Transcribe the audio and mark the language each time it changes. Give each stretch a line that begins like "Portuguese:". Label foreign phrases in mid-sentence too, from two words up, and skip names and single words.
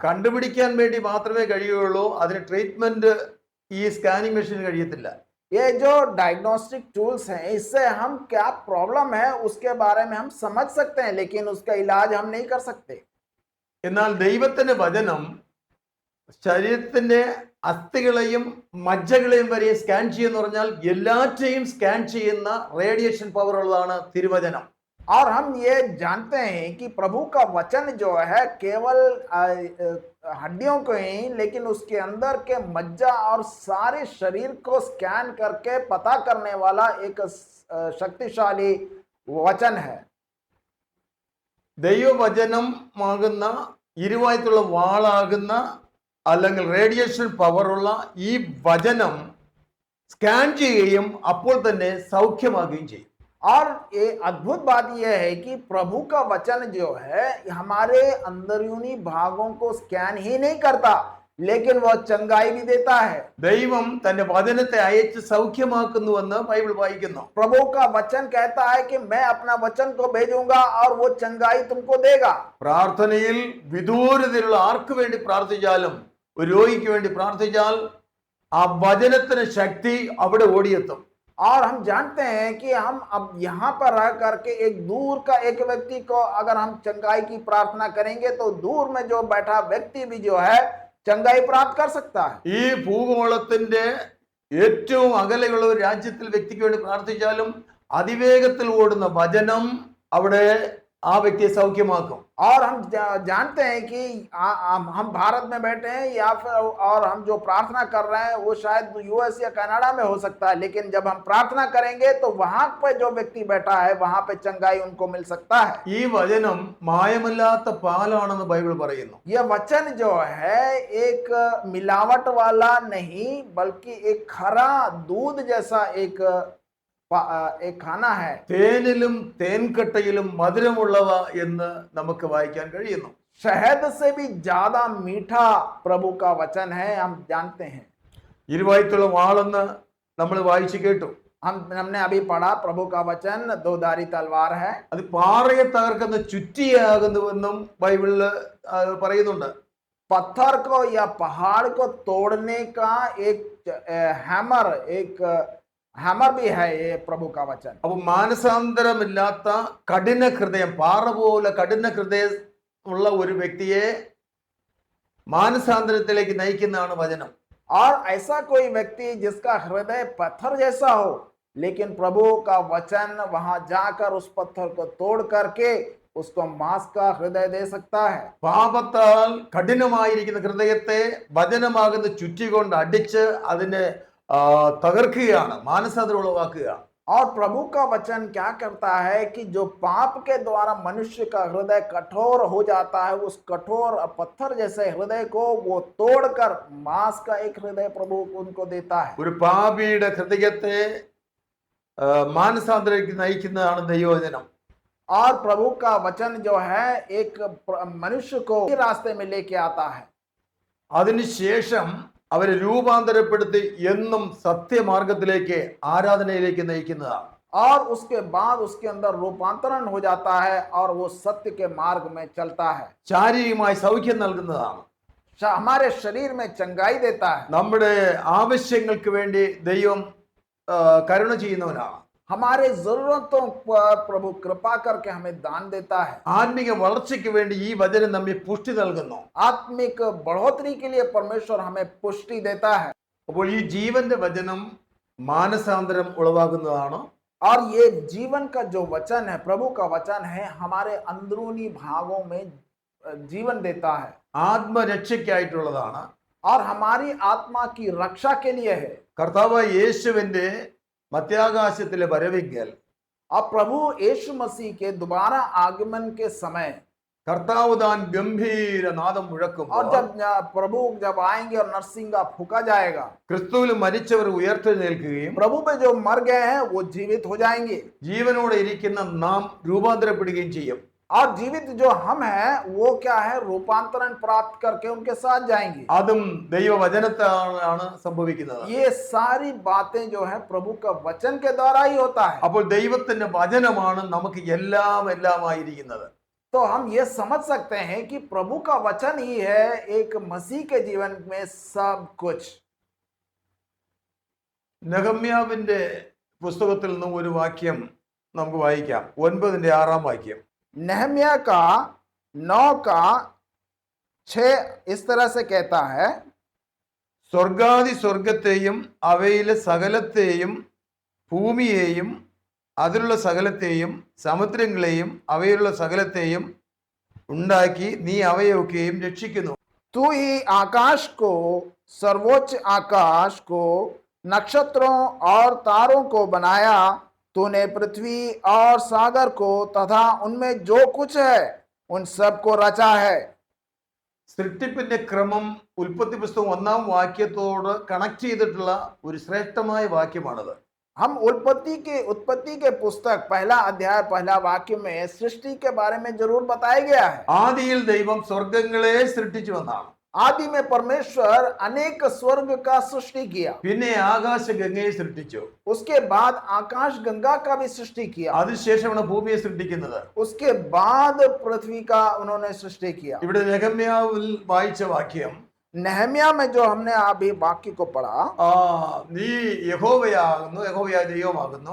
Malayalam: കണ്ടുപിടിക്കാൻ വേണ്ടി മാത്രമേ കഴിയുള്ളൂ. അതിന് ട്രീറ്റ്മെന്റ് ഈ
English: scanning machine
Malayalam: കഴിയത്തില്ല.
Hindi: ये जो
English: diagnostic tools
Hindi: हैं इससे हम क्या प्रॉब्लम है उसके बारे में हम समझ सकते हैं लेकिन उसका इलाज हम नहीं कर सकते.
Malayalam: എന്നാൽ ദൈവത്തിന്റെ വചനം ശരീരത്തിന്റെ അസ്ഥികളെയും മജ്ജകളെയും വരെ സ്കാൻ ചെയ്യുന്ന പറഞ്ഞാൽ എല്ലാറ്റെയും സ്കാൻ ചെയ്യുന്ന
English: radiation power
Malayalam: ഉള്ളതാണ് തിരുവചനം.
Hindi: और हम ये जानते हैं कि प्रभु का वचन जो है केवल हड्डियों को ही लेकिन उसके अंदर के मज्जा और सारे शरीर को स्कैन करके पता करने वाला एक शक्तिशाली वचन है.
Malayalam: ദൈവവചനമാകുന്ന ഇരുവായത്തുള്ള വാളാകുന്ന അല്ലെങ്കിൽ റേഡിയേഷൻ പവറുള്ള ഈ വചനം സ്കാൻ ചെയ്യുകയും അപ്പോൾ തന്നെ സൗഖ്യമാകുകയും ചെയ്യും.
Hindi: और ये अद्भुत बात यह है कि प्रभु का वचन जो है हमारे अंदरूनी भागों को स्कैन ही नहीं करता लेकिन वह चंगाई भी देता है।
Malayalam: ദൈവം തന്റെ വചനത്തെ അയച്ച് സൗഖ്യമാക്കുന്നുവെന്ന് ബൈബിൾ വായിക്കുന്നു.
Hindi: प्रभु का वचन कहता है कि मैं अपना वचन को भेजूंगा और वो चंगाई तुमको देगा।
Malayalam: പ്രാർത്ഥനയിൽ വിദൂരതയിലുള്ള ആർക്ക് വേണ്ടി പ്രാർത്ഥിച്ചാലും, ഒരു രോഗിക്ക് വേണ്ടി പ്രാർത്ഥിച്ചാൽ ആ വചനത്തിന് ശക്തി അവിടെ ഓടിയെത്തും.
Hindi: और हम जानते हैं कि हम अब यहाँ पर रह करके एक दूर का एक व्यक्ति को अगर हम चंगाई की प्रार्थना करेंगे तो दूर में जो बैठा व्यक्ति भी जो है चंगाई प्राप्त कर सकता है।
Malayalam: ഈ ഭൂഗോളത്തിന്റെ ഏറ്റവും അകലെയുള്ള ഒരു രാജ്യത്തിൽ വ്യക്തിക്ക് വേണ്ടി പ്രാർത്ഥിച്ചാലും അതിവേഗത്തിൽ ഓടുന്ന വചനം അവിടെ ആ വ്യക്തിയെ സൗഖ്യമാക്കും.
Hindi: और हम जानते हैं कि हम भारत में बैठे हैं या फिर और हम जो प्रार्थना कर रहे हैं वो शायद यूएस या कनाडा में हो सकता है, लेकिन जब हम प्रार्थना करेंगे तो वहां पे जो व्यक्ति बैठा है वहां पे चंगाई उनको मिल सकता है।
Malayalam: ഈ വചനം മായമല്ലാത്ത പാലാണെന്ന് ബൈബിൾ പറയുന്നു.
Hindi: यह वचन जो है एक मिलावट वाला नहीं बल्कि एक खरा दूध जैसा एक खाना है।
Malayalam: തേനിലും തേൻകട്ടയിലും മധുരമുള്ളവ എന്ന് നമുക്ക് വായിക്കാൻ കഴിയുന്നു.
Hindi: शहद से भी ज्यादा मीठा प्रभु का वचन है, हम जानते हैं।
Malayalam: ഇരുവായ്ത്തുള്ള വാളെന്ന് നമ്മൾ വായിച്ചു കേട്ടു.
Hindi: हमने अभी पढ़ा प्रभु का वचन दोधारी तलवार है।
Malayalam: അത് പാറയെ തകർക്കുന്ന ചുറ്റിയാകുന്നുവെന്നും ബൈബിളിൽ പറയുന്നുണ്ട്.
Hindi: पत्थर को या पहाड़ को तोड़ने का एक हैमर भी है ये प्रभु का वचन।
Malayalam: അപ്പൊ മാനസാന്തരമില്ലാത്ത കഠിന ഹൃദയം, പാറ പോലെ കഠിന ഹൃദയം ഉള്ള ഒരു വ്യക്തിയെ മാനസാന്തരത്തിലേക്ക് നയിക്കുന്നതാണ് വചനം.
Hindi: और ऐसा कोई व्यक्ति जिसका हृदय पत्थर जैसा हो, लेकिन प्रभु का वचन वहां जाकर उस पत्थर को तोड़ करके उसको मांस का हृदय दे सकता है।
Malayalam: പാപത്താൽ കഠിനമായിരിക്കുന്ന ഹൃദയത്തെ വചനമാകുന്ന ചുറ്റി കൊണ്ട് അടിച്ച് അതിനെ തകർക്കുകയാണ്, മാനസാന്തരം ഉളവാക്കുക.
Hindi: और प्रभु का वचन क्या करता है कि जो पाप के द्वारा मनुष्य का हृदय कठोर हो जाता है, उस कठोर पत्थर जैसे हृदय को वो तोड़कर मांस का एक हृदय प्रभु उनको देता है।
Malayalam: ഒരു പാപിയുടെ ഹൃദയത്തെ മാനസാന്തരത്തിലേക്ക് നയിക്കുന്നതാണ് ദൈവവചനം.
Hindi: और प्रभु का वचन जो है एक मनुष्य को रास्ते में लेके आता है।
Malayalam: അതിനുശേഷം അവരെ രൂപാന്തരപ്പെടുത്തി എന്നും സത്യമാർഗത്തിലേക്ക് ആരാധനയിലേക്ക് നയിക്കുന്നതാണ്.
Hindi: और उसके बाद उसके अंदर रूपांतरण हो जाता है और वो सत्य के मार्ग में चलता है।
Malayalam: ശാരീരികമായി സൗഖ്യം നൽകുന്നതാണ്.
Hindi: हमारे शरीर में चंगाई देता है।
Malayalam: നമ്മുടെ ആവശ്യങ്ങൾക്ക് വേണ്ടി ദൈവം കരുണ ചെയ്യുന്നവനാണ്.
Hindi: हमारे जरूरतों पर प्रभु कृपा करके हमें दान देता है।
Malayalam: ആത്മീക വളർച്ചയ്ക്ക് വേണ്ടി ഈ വചനം നമ്മെ പുഷ്ടി നൽകുന്നു.
Hindi: आत्मिक बढ़ोतरी के लिए परमेश्वर हमें पुष्टि देता है।
Malayalam: അപ്പോൾ ഈ ജീവന്റെ വചനം മാനസാന്തരം ഉളവാക്കുന്നതാണ്.
Hindi: और ये जीवन का जो वचन है, प्रभु का वचन है, हमारे अंदरूनी भागों में जीवन देता है।
Malayalam: ആത്മരക്ഷയ്ക്കായിട്ടുള്ളതാണ്.
Hindi: और हमारी आत्मा की रक्षा के लिए है।
Malayalam: കർത്താവ് യേശുവിന്റെ മധ്യാകാശത്തിലെ വരവെങ്കിൽ
Hindi: अब प्रभु यीशु मसीह के दोबारा आगमन के समय
Malayalam: കർത്താവ് താൻ ഗംഭീര നാദം മുഴക്കും.
Hindi: और जब आएंगे और नरसिंगा फूका जाएगा,
Malayalam: ക്രിസ്തുവിൽ മരിച്ചവർ ഉയർത്തെഴുന്നേൽക്കുകയും
Hindi: प्रभु पे जो मर गए हैं वो जीवित हो जाएंगे
Malayalam: ജീവനോടെ ഇരിക്കുന്ന നാം രൂപാന്തരപ്പെടുകയും ചെയ്യും.
Hindi: और जीवित जो हम हैं वो क्या है, रूपांतरण प्राप्त करके उनके साथ जाएंगे।
Malayalam: അതും ദൈവവചനത്താണ് സംഭവിക്കുന്നത്.
Hindi: ये सारी बातें जो है प्रभु का वचन के द्वारा ही होता है।
Malayalam: അപ്പോൾ ദൈവത്തിന്റെ വചനമാണ് നമുക്ക് എല്ലാമായിരിക്കുന്നത്.
Hindi: तो हम ये समझ सकते हैं कि प्रभु का वचन ही है एक मसीह के जीवन में सब कुछ।
Malayalam: നെഹമ്യാവിന്റെ പുസ്തകത്തിൽ നിന്നും ഒരു വാക്യം നമുക്ക് വായിക്കാം. 9:6 വാക്യം.
Hindi: नहम्या का 9:6 इस तरह से कहता है,
Malayalam: സ്വർഗാദി സ്വർഗത്തെയും അവയിലെ സകലത്തെയും ഭൂമിയെയും അതിലുള്ള സകലത്തെയും സമുദ്രങ്ങളെയും അവയിലുള്ള സകലത്തെയും ഉണ്ടാക്കി നീ അവയൊക്കെയും രക്ഷിക്കുന്നു.
Hindi: तू ही आकाश को, सर्वोच्च आकाश को, नक्षत्रों और तारों को बनाया। तूने पृथ्वी और सागर को तथा उनमें जो कुछ है उन सब को रचा है।
Malayalam: സൃഷ്ടിപ്പിന്റെ ക്രമം ഉൽപ്പത്തി പുസ്തകം 1-ാം വാക്യത്തോട് കണക്ട് ചെയ്തിട്ടുള്ള ഒരു ശ്രേഷ്ഠമായ വാക്യമാണത്.
Hindi: हम उत्पत्ति के पुस्तक 1 अध्याय 1 वाक्य में सृष्टि के बारे में जरूर बताया गया है।
Malayalam: ആദിയിൽ ദൈവം സ്വർഗങ്ങളെ സൃഷ്ടിച്ചു വന്നാണ്.
Hindi: आदि में परमेश्वर अनेक स्वर्ग का सृष्टि किया,
Malayalam: പിന്നെ ആകാശഗംഗയെ സൃഷ്ടിച്ചു.
Hindi: उसके बाद आकाश गंगा का भी सृष्टि किया,
Malayalam: അതിനുശേഷമാണ് ഭൂമിയെ സൃഷ്ടിക്കുന്നത്.
Hindi: उसके बाद पृथ्वी का उन्होंने सृष्टि किया।
Malayalam: ഇവിടെ നെഹമ്യാവിൽ വായിച്ച വാക്യം,
Hindi: नहम्या में जो हमने अभी वाक्य को पढ़ा,
Malayalam: നീ യഹോവയാകുന്നു, യഹോവയായ ദൈവമാകുന്നു,